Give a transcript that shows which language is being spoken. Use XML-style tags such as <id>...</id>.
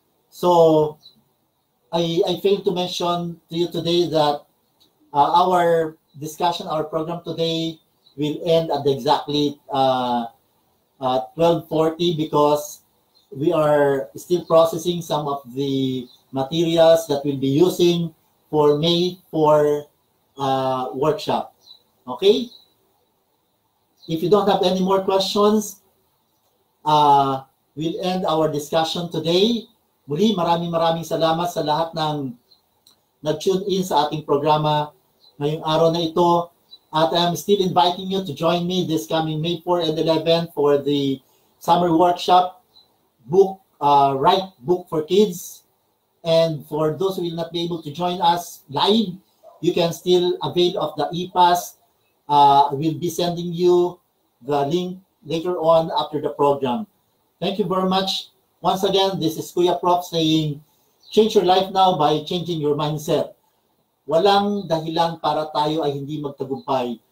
<en>So, I failed to mention to you today that our discussion, our program today will end at exactly 12:40 because we are still processing some of the materials that we'll be using for May 4 workshop. Okay? If you don't have any more questions, we'll end our discussion today.</en> <tl>Muli, maraming salamat sa lahat ng nag-tune in sa ating programa ngayong araw na ito.</tl> <en>At I'm still inviting you to join me this coming May 4 and 11 for the summer workshop, Write Book for Kids. And for those who will not be able to join us live, you can still avail of the e-pass. We'll be sending you the link later on after the program. Thank you very much. Once again, this is Kuya Prof saying, change your life now by changing your mindset.</en> <tl>Walang dahilan para tayo ay hindi magtagumpay.</tl>